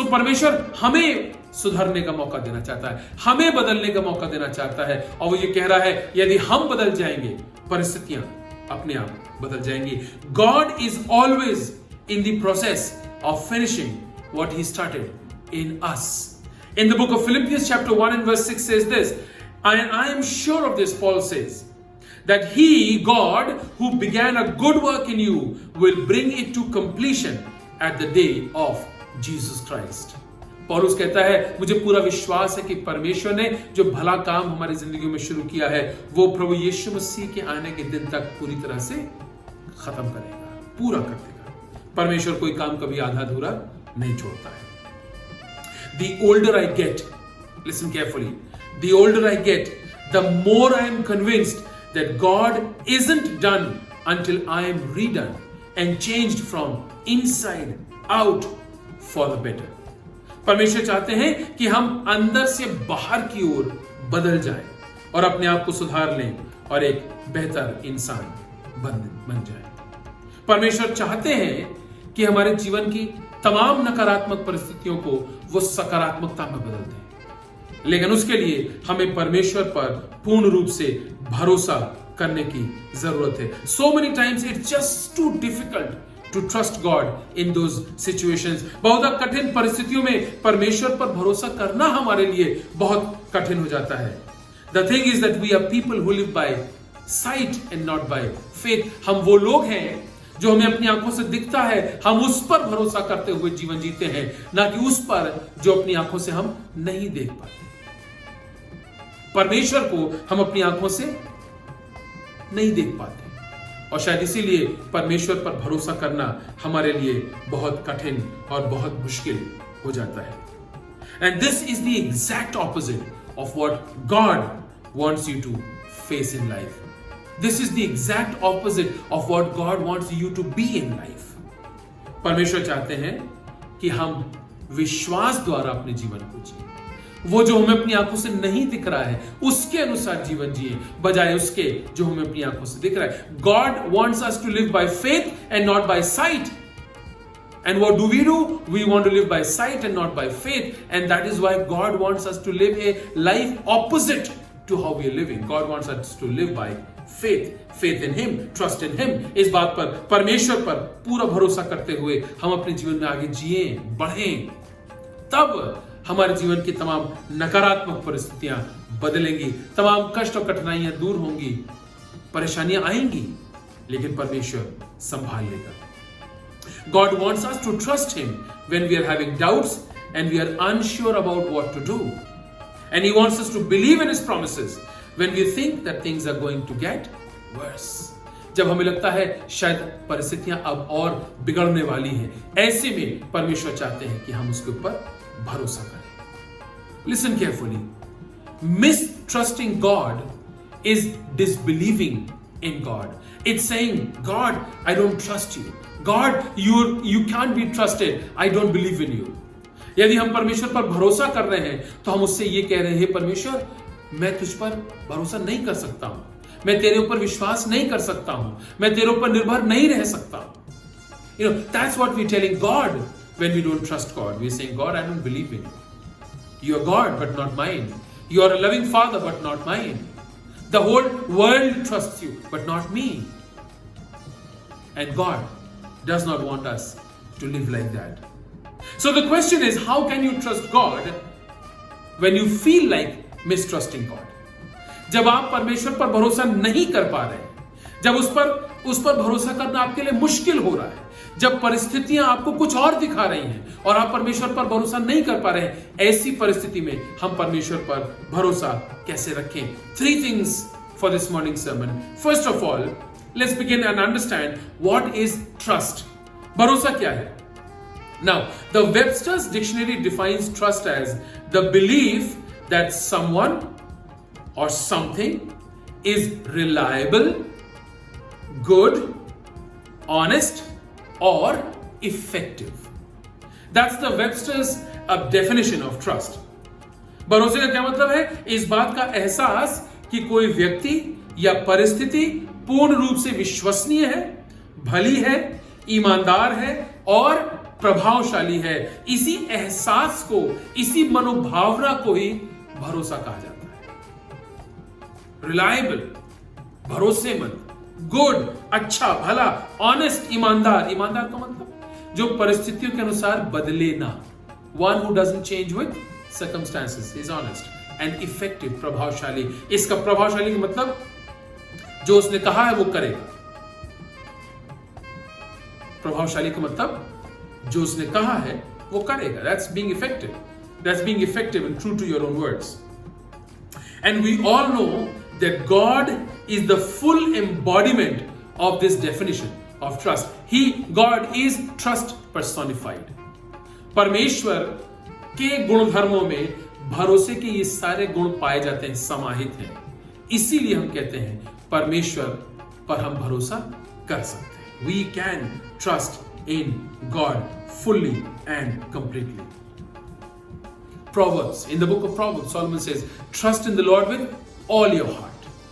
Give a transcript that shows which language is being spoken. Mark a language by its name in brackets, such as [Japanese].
[Hindi] सो परमेश्वर हमें सुधरने का मौका देना चाहता है, हमें बदलने का मौका देना चाहता है, और वो ये कह रहा है यदि हम बदल जाएंगे परिस्थितियां अपने आप बदल जाएंगी। [English] God is always in the process of finishing what he started in us. In the book of Philippians chapter 1 and verse 6 says this, and I am sure of this, Paul says, that he, God, who began a good work in you, will bring it to completion at the day of Jesus Christ. [Hindi] पौलुस कहता है, मुझे पूरा विश्वास है कि परमेश्वर ने जो भला काम हमारी जिंदगी में शुरू किया है वो प्रभु यीशु मसीह के आने के दिन तक पूरी तरह से खत्म करेगा, पूरा कर देगा। परमेश्वर कोई काम कभी आधा अधूरा नहीं छोड़ता है। [English] The older I get, listen carefully, the older I get, the more I am convinced that God isn't done until I am redone and changed from inside out for the better. [Hindi] परमेश्वर चाहते हैं कि हम अंदर से बाहर की ओर बदल जाएं और अपने आप को सुधार लें और एक बेहतर इंसान बन जाएं। परमेश्वर चाहते हैं कि हमारे जीवन की तमाम नकारात्मक परिस्थितियों को वो सकारात्मकता में बदल दें, लेकिन उसके लिए हमें परमेश्वर पर पूर्ण रूप से भरोसा करने की जरूरत है। [English] So many times it's just too difficult to trust God in those situations. [Hindi] बहुत कठिन परिस्थितियों में परमेश्वर पर भरोसा करना हमारे लिए बहुत कठिन हो जाता है। [English] The thing is that we are people who live by sight and not by faith. [Hindi] हम वो लोग हैं जो हमें अपनी आंखों से दिखता है, हम उस पर भरोसा करते हुए जीवन जीते हैं, ना कि उस पर जो अपनी आंखों से हम नहीं देख पाते। परमेश्वर को हम अपनी आंखों से नहीं देख पाते और शायद इसीलिए परमेश्वर पर भरोसा करना हमारे लिए बहुत कठिन और बहुत मुश्किल हो जाता है। [English] And this is the exact opposite of what God wants you to face in life. This is the exact opposite of what God wants you to be in life. [Hindi] परमेश्वर चाहते हैं कि हम विश्वास द्वारा अपने जीवन को जिए, वो जो हमें अपनी आंखों से नहीं दिख रहा है उसके अनुसार जीवन जिए, बजाय उसके जो हमें अपनी आंखों से दिख रहा है। [English] God wants us to live by faith and not by sight. And what do? We want to live by sight and not by faith. And that is why God wants us to live a life opposite to how we are living. God wants us to live by faith. Faith in Him, trust in Him. [Hindi] इस बात पर, परमेश्वर पर पूरा भरोसा करते हुए हम अपने जीवन में आगे जिए, बढ़ें, तब हमारे जीवन की तमाम नकारात्मक परिस्थितियां बदलेंगी, तमाम कष्ट और कठिनाइयां दूर होंगी, परेशानियां आएंगी, लेकिन परमेश्वर संभाल लेगा। [English] God wants us to trust Him when we are having doubts and we are unsure about what to do. And He wants us to believe in His promises when we think that things are going to get worse. [Hindi] जब हमें लगता है शायद परिस्थितियां अब और बिगड़ने वाली हैं, ऐसे में परमेश्वर चाहते हैं कि हम उसके ऊपर भरोसा करें। [English] Listen carefully. Mistrusting God is disbelieving in God. It's saying, God, I don't trust you. God, you can't be trusted. I don't believe in you. [Hindi] यदि हम परमेश्वर पर भरोसा कर रहे हैं तो हम उससे ये कह रहे हैं, परमेश्वर मैं तुझ पर भरोसा नहीं कर सकता हूं, मैं तेरे ऊपर विश्वास नहीं कर सकता हूं, मैं तेरे ऊपर निर्भर नहीं रह सकता। [English] That's what we're telling God when we don't trust God. We're saying, God, I don't believe in you. You are God, but not mine. You are a loving Father, but not mine. The whole world trusts you, but not me. And God does not want us to live like that. So the question is, how can you trust God when you feel like mistrusting God? [Hindi] जब आप परमेश्वर पर भरोसा नहीं कर पा रहे हैं, जब उस पर भरोसा करना आपके लिए मुश्किल हो रहा है, जब परिस्थितियां आपको कुछ और दिखा रही हैं और आप परमेश्वर पर भरोसा नहीं कर पा रहे हैं, ऐसी परिस्थिति में हम परमेश्वर पर भरोसा कैसे रखें? [English] 3 things for this morning sermon. First of all, let's begin and understand what is trust. [Hindi] भरोसा क्या है? [English] Now, the Webster's dictionary defines trust as the belief that someone or something is reliable, good, honest, or effective. That's the Webster's definition of trust. [Hindi] भरोसे का क्या मतलब है? इस बात का एहसास कि कोई व्यक्ति या परिस्थिति पूर्ण रूप से विश्वसनीय है, भली है, ईमानदार है और प्रभावशाली है। इसी एहसास को, इसी मनोभावना को ही भरोसा कहा जाता है। रिलायबल, भरोसेमंद, गुड, अच्छा, भला, ऑनेस्ट, ईमानदार। ईमानदार का मतलब जो परिस्थितियों के अनुसार बदले ना। [English] One who doesn't change with circumstances is honest. And effective, प्रभावशाली। [Hindi] इसका प्रभावशाली का मतलब जो उसने कहा है वो करेगा। प्रभावशाली का मतलब जो उसने कहा है वो करेगा। [English] That's being effective. That's being effective and true to your own words. And we all know that God is the full embodiment of this definition of trust. God is trust personified. [Hindi] परमेश्वर के गुणधर्मों में भरोसे के ये सारे गुण पाए जाते हैं, समाहित हैं। इसीलिए हम कहते हैं परमेश्वर पर हम भरोसा कर सकते हैं। [English] We can trust in God fully and completely. Proverbs, in the book of Proverbs, Solomon says, trust in the Lord with all your heart.